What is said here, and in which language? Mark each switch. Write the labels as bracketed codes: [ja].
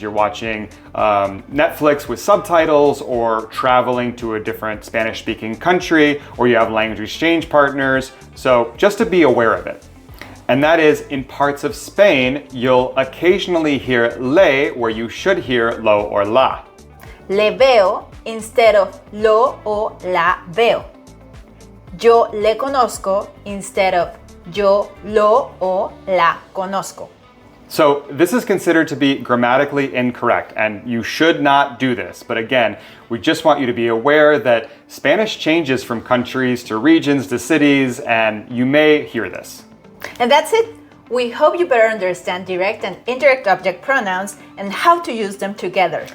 [en] You're watching Netflix with subtitles or traveling to a different Spanish-speaking country, or you have language exchange partners. So just to be aware of it. And that is, in parts of Spain, you'll occasionally hear le where you should hear lo or la. [es] Le veo [en] instead of [es] lo o la veo. Yo le conozco [en] instead of [es] yo lo o la conozco. [en] So this is considered to be grammatically incorrect, and you should not do this. But again, we just want you to be aware that Spanish changes from countries to regions to cities, and you may hear this. And that's it. We hope you better understand direct and indirect object pronouns and how to use them together.